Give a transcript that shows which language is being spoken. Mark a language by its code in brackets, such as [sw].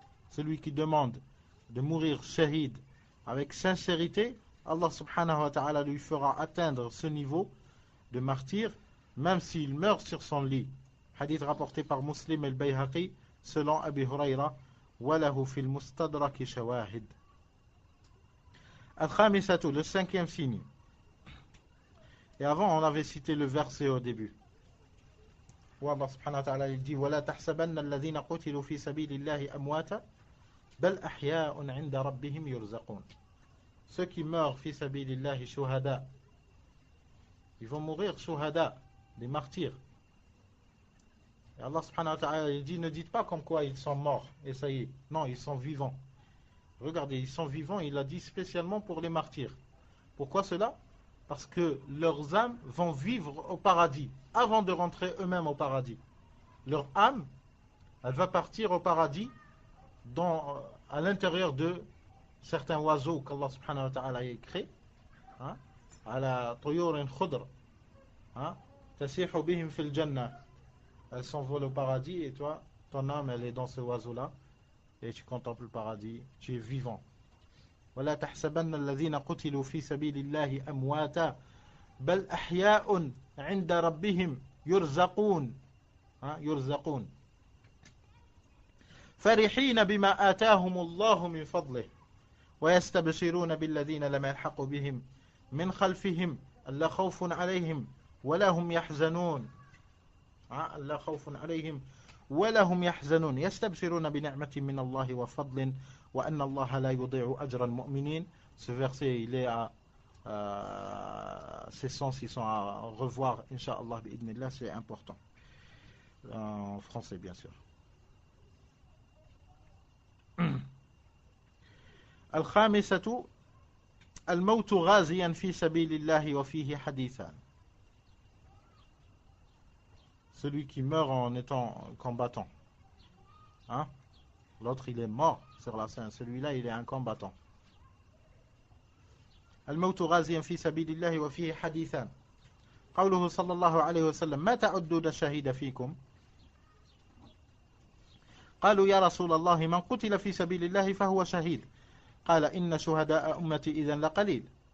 [fr] Celui qui demande de mourir shahid avec sincérité, Allah subhanahu wa ta'ala lui fera atteindre ce niveau de martyr, même s'il meurt sur son lit. Hadith rapporté par Muslim et le Bayhaqi, selon Abi Hurayra, [ar] وَلَهُ فِي الْمُسْتَدْرَكِ شَوَاهِدٍ. [fr] Al-Khamisatu, le cinquième signe. Et avant, on avait cité le verset au début. Où Allah subhanahu wa ta'ala il dit [ar] وَلَا تَحْسَبَنَّ الَّذِينَ قُتِلُوا فِي سَبِيلِ اللَّهِ أَمْوَاتًا بَلْ أَحْيَاءٌ عِنْدَ رَبِّهِمْ يُرْزَقُونَ. [fr] Ceux qui meurent fi sabilillahi shuhada, ils vont mourir shuhada, des martyrs. Et Allah subhanahu wa ta'ala il dit ne dites pas comme quoi ils sont morts et ça y est. Non, ils sont vivants. Regardez, ils sont vivants, il a dit spécialement pour les martyrs. Pourquoi cela? Parce que leurs âmes vont vivre au paradis avant de rentrer eux-mêmes au paradis. Leur âme, elle va partir au paradis à l'intérieur de certains oiseaux qu'Allah subhanahu wa ta'ala a créés. [ar] Ala tuyurin khudr. Tasihu bihim fil jannah. [fr] Elles s'envolent au paradis et toi, ton âme, elle est dans ce oiseau-là. Et tu contemples le paradis, tu es vivant. [ar] ولا تحسبن الذين قتلوا في سبيل الله أمواتا بل أحياء عند ربهم يرزقون يرزقون فرحين بما آتاهم الله من فضله ويستبشرون بالذين لم يلحقوا بهم من خلفهم ألا خوف عليهم ولا هم يحزنون ألا خوف عليهم ولا هم يحزنون يستبشرون بنعمة من الله وفضل وأن الله لا يضيع أجر المؤمنين. [fr] Ce verset il est à ces sens ils sont à revoir Inch'Allah bi'idnillah, c'est important en français bien sûr. [ar] الخامسة الموت غازيا في سبيل الله وفيه حديثان. [fr] Celui qui meurt en étant combattant. L'autre il est mort sur la scène. Celui-là il est un combattant. [ar] الموت غازيا في سبيل الله وفيه حديثان. قوله صلى الله عليه وسلم ما تعدون الشهيد فيكم؟ قالوا يا رسول الله من قتل في سبيل الله فهو شهيد. قال إن شهداء أمتي إذن لقليل.